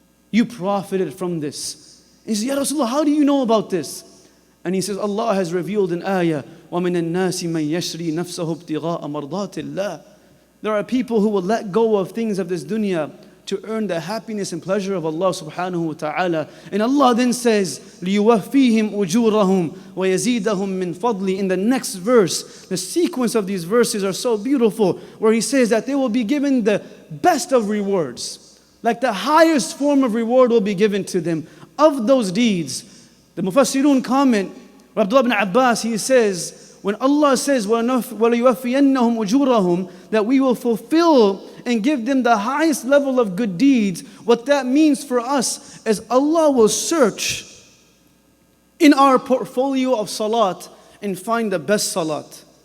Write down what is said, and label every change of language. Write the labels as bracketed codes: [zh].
[en] You profited from this. He says, Ya Rasulullah, how do you know about this? And he says, Allah has revealed in ayah, [ar] وَمِنَ النَّاسِ مَنْ يَشْرِي نَفْسَهُ ابْتِغَاءَ مَرْضَاتِ اللَّهِ. [en] There are people who will let go of things of this dunya to earn the happiness and pleasure of Allah subhanahu wa ta'ala. And Allah then says, [ar] لِيُوَفِّيهِمْ أُجُورَهُمْ وَيَزِيدَهُمْ مِنْ فَضْلِ. [en] In the next verse, the sequence of these verses are so beautiful, where He says that they will be given the best of rewards. Like the highest form of reward will be given to them of those deeds. The Mufassirun comment, Abdullah ibn Abbas, he says, when Allah says, [ar] وَلَيُوَفِّيَنَّهُمْ أُجُورَهُمْ, [en] that we will fulfill and give them the highest level of good deeds, what that means for us is Allah will search in our portfolio of salat and find the best salat.